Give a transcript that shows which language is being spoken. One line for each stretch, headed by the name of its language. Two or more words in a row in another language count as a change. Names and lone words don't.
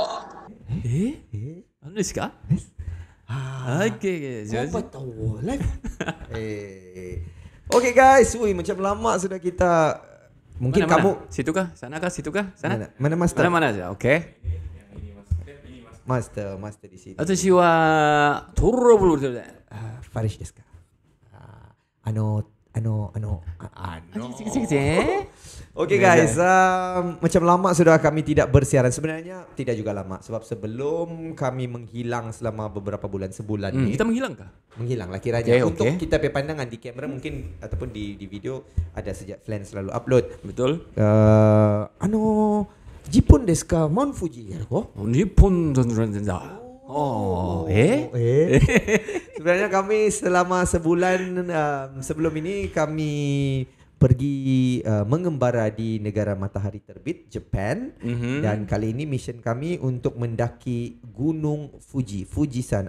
Japanese: あのですか? Okay.
Malay: Apa tahu live?
English: Okay guys,
Malay: macam lama sudah kita. Mungkin Mana? kamu Situ kah? Sana kah? Situ kah? Sana? Mana master? Mana saja. Okay. Master di sini.
Japanese: 私はトロブルで。 Farish desu ka? あの.
English: Okay guys,
Malay: macam lama sudah kami tidak bersiaran. Sebenarnya tidak juga lama, sebab sebelum kami menghilang selama beberapa bulan, sebulan ni. Kita menghilang kah? Menghilang lah kiranya. Okay. Untuk kita punya pandangan di kamera mungkin ataupun di video ada sejak Flan selalu upload. Betul. Jepun
Japanese: ですか?
Malay: Mount Fuji ya ko? Nippon dan Sebenarnya kami selama sebulan sebelum ini kami pergi mengembara di negara matahari terbit Japan, dan kali ini mission kami untuk mendaki Gunung Fuji, Fujisan.